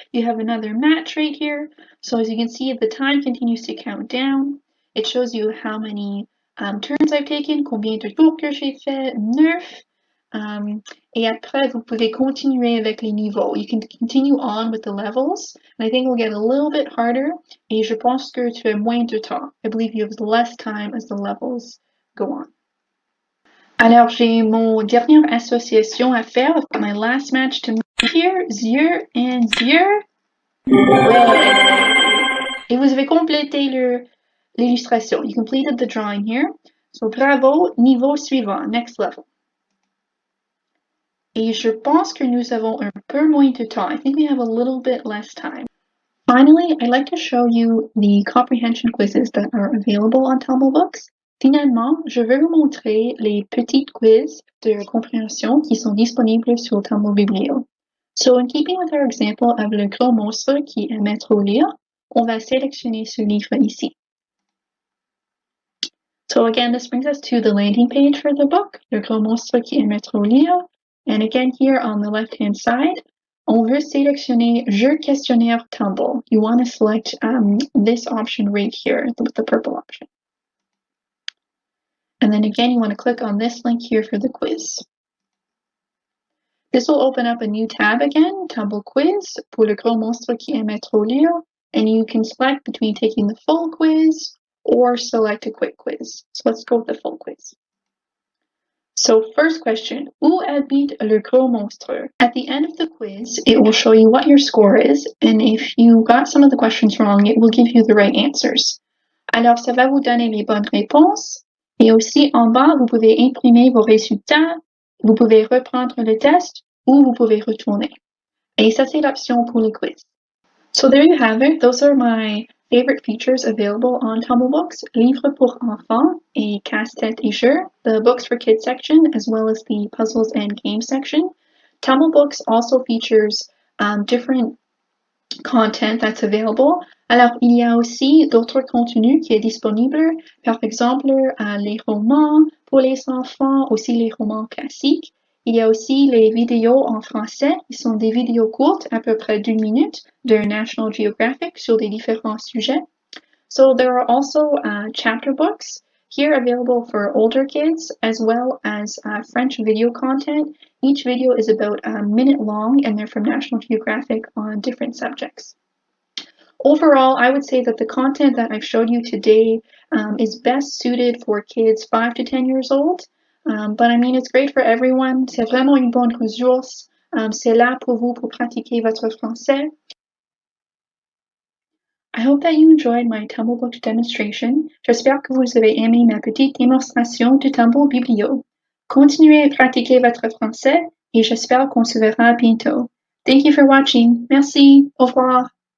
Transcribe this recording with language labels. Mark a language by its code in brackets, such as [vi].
[en] You have another match right here. So as you can see, the time continues to count down. It shows you how many turns I've taken, [fr] combien de tours que j'ai fait, 9. Et après, vous pouvez continuer avec les niveaux. [en] You can continue on with the levels. And I think it will get a little bit harder. [fr] Et je pense que tu as moins de temps. [en] I believe you have less time as the levels go on. [fr] Alors, j'ai mon dernière association à faire. [en] I've got my last match to make here. [fr] Zier and Zier. Ouais! Et vous avez complété l'illustration. [en] You completed the drawing here. So, bravo. [fr] Niveau suivant. [en] Next level. [fr] Et je pense que nous avons un peu moins de temps. [en] I think we have a little bit less time. Finally, I'd like to show you the comprehension quizzes that are available on Tumblebooks. [fr] Finalement, je veux vous montrer les petites quiz de compréhension qui sont disponibles sur Tumblr. [en] So, in keeping with our example of le gros monstre qui aimait trop lire, [fr] on va sélectionner ce livre ici. [en] So again, this brings us to the landing page for the book, Le Gros Monstre qui aimait trop lire. And again, here on the left-hand side, [fr] on veut sélectionner [en] Jeu questionnaire Tumble. You want to select this option right here with the purple option. And then again, you want to click on this link here for the quiz. This will open up a new tab again, Tumble Quiz, pour Le Gros Monstre qui aimait trop lire. And you can select between taking the full quiz or select a quick quiz. So let's go with the full quiz. So first question, [fr] où habite le gros monstre? [en] At the end of the quiz, it will show you what your score is, and if you got some of the questions wrong, it will give you the right answers. [fr] Alors, ça va vous donner les bonnes réponses, et aussi en bas, vous pouvez imprimer vos résultats, vous pouvez reprendre le test, ou vous pouvez retourner. Et ça, c'est l'option pour le quiz. [en] So there you have it. Those are my favorite features available on Tumblebooks, Livres pour enfants et casse-tête et jeux, the books for kids section, as well as the puzzles and games section. Tumblebooks also features different content that's available. [fr] Alors, il y a aussi d'autres contenus qui est disponible, par exemple, les romans pour les enfants, aussi les romans classiques. Il y a aussi les vidéos en français, qui sont des vidéos courtes, à peu près d'1 minute, de National Geographic sur des différents sujets. [en] So there are also chapter books here available for older kids, as well as French video content. Each video is about a minute long, and they're from National Geographic on different subjects. Overall, I would say that the content that I've showed you today is best suited for kids 5 to 10 years old. But I mean, it's great for everyone. [fr] C'est vraiment une bonne ressource. C'est là pour vous pour pratiquer votre français. [en] I hope that you enjoyed my Tumblebooks demonstration. [fr] J'espère que vous avez aimé ma petite démonstration du Tumble Biblio. Continuez à pratiquer votre français et j'espère qu'on se verra bientôt. [en] Thank you for watching. [fr] Merci. Au revoir.